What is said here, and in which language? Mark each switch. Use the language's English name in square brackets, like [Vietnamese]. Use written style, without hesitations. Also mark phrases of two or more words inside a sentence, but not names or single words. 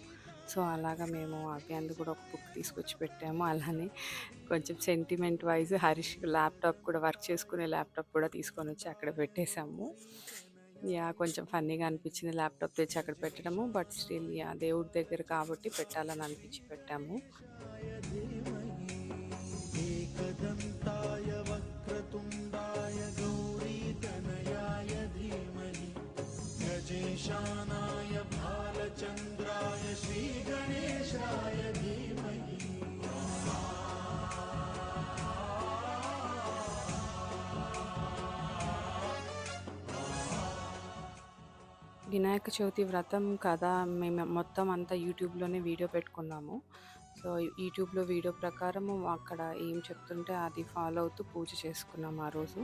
[Telugu] సో, అలాగా మేము అభి కూడా ఒక బుక్ తీసుకొచ్చి పెట్టాము. అలానే కొంచెం [English] sentiment wise [Telugu] హరీష్ ల్యాప్‌టాప్ కూడా వర్క్ చేసుకునే ల్యాప్‌టాప్ కూడా తీసుకొనొచ్చి అక్కడ పెట్టేసాము. కొంచెం ఫన్నీగా అనిపించింది ల్యాప్‌టాప్ తెచ్చి అక్కడ పెట్టడము. [English] but still [Telugu] దేవుడి దగ్గర కాబట్టి పెట్టాలని అనిపించి పెట్టాము. [Sanskrit] एकदन्ताय वक्रतुण्डाय गौरीतनयाय धीमहि गजेशानाय भालचन्द्राय श्रीगणेशाय धीमहि [Telugu] వినాయక చవితి వ్రతం కథ మేము మొత్తం అంతా యూట్యూబ్‌లోనే వీడియో పెట్టుకున్నాము. సో, యూట్యూబ్‌లో వీడియో ప్రకారము అక్కడ ఏం చెప్తుంటే అది ఫాలో అవుతూ పూజ చేసుకున్నాం ఆ రోజు.